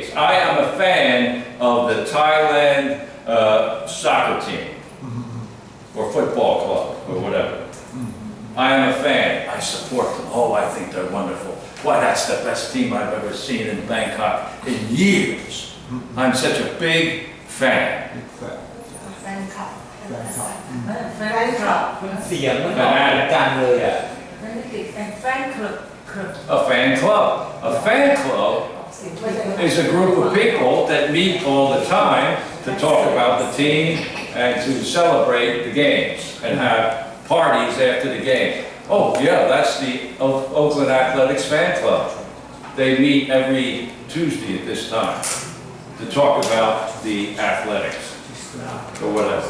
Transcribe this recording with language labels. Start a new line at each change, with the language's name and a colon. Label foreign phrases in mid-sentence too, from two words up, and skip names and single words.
English: I am a fan of the Thailand soccer team or football club or whatever. I am a fan. I support them. Oh, I think they're wonderful. Why, that's the best team I've ever seen in Bangkok in years. I'm such a big fan.
Thai: แฟนคลับ แฟนคลับ แฟนคลับ เสียงมันออกเหมือนกันเลยอ่ะ นั่นไม่ติดเป็นแฟนคลับ
English: A fan club. A fan club
Thai: เสียงไม่ได้
English: is a group of people that meet all the time to talk about the team and to celebrate the games and have parties after the game. Oh yeah, that's the Oakland Athletics fan club. They meet every Tuesday at this time to talk about the athletics or whatever.